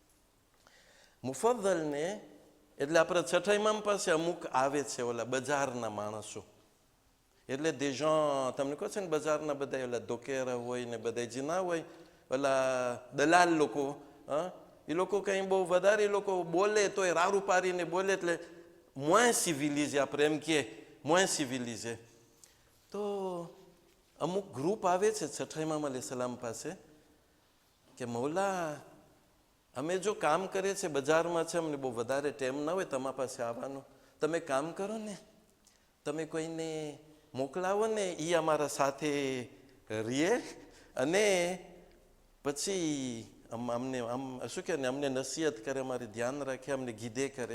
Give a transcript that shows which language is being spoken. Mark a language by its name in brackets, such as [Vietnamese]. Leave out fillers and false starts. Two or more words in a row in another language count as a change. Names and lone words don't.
[Gujarati] મુફદ્દલને એટલે આપણે છઠ્ઠા ઇમામ પાસે અમુક આવે છે ઓલા બજારના માણસો, એટલે દેજણ તમને કહો છે ને બજારના બધા ઓલા દોકેરા હોય ને બધા જે ના હોય ઓલા દલાલ લોકો, એ લોકો કંઈ બહુ વધારે એ લોકો બોલે તો એ રારું પારીને બોલે, એટલે [French] moins civilisé, [Gujarati] આપણે એમ કહીએ [French] moins civilisé. [Gujarati] તો અમુક ગ્રુપ આવે છે છઠ્ઠા ઇમામ [Arabic] عليه السلام [Gujarati] પાસે કે મૌલા અમે જો કામ કરીએ છીએ બજારમાં છે, અમને બહુ વધારે ટાઈમ ના હોય તમારા પાસે આવવાનો, તમે કામ કરો ને, તમે કોઈને મોકલાવો ને, એ અમારા સાથે રહીએ અને પછી અમને આમ શું કહે ને અમને નસીહત કરે, અમારી ધ્યાન રાખે, અમને ગીધે કરે.